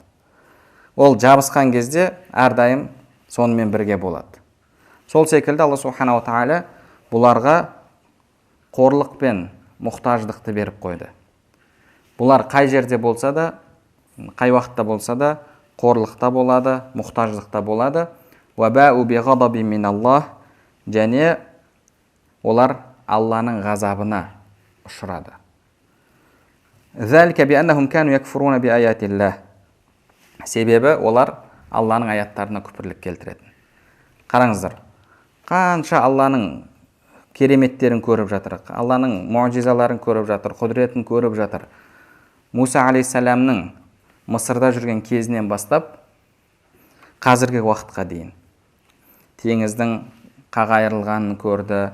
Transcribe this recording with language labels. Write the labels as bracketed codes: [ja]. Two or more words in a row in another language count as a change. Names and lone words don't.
[kk] Ол жабысқан кезде әрдайым сонымен бірге болады. Сол секілді Алла [ar] سبحانه تعالى [kk] бұларға қорлық пен мұқтаждықты беріп қойды. Бұлар қай жерде болса да, қай уақытта болса да, қорлықта болады, мұқтаждықта болады. [ar] وَبَاءُوا بِغَضَبٍ مِّنَ اللَّهِ. [kk] Және олар Алланың ғазабына ұшырады. [ar] ذَلِكَ بِأَنَّهُمْ كَانُوا يَكْفُرُونَ بِآيَاتِ اللَّهِ. [kk] Себебі олар Алланың аяттарына күпірлік келтіреді. Қараңыздар, қанша Алланың кереметтерін көріп жатыр, Алланың мұғжизаларын көріп жатыр, құдіретін көріп жатыр. Муса алейхиссаламның Мысырда жүрген кезінен бастап қазіргі уақытқа дейін теңіздің қағайырылғанын көрді.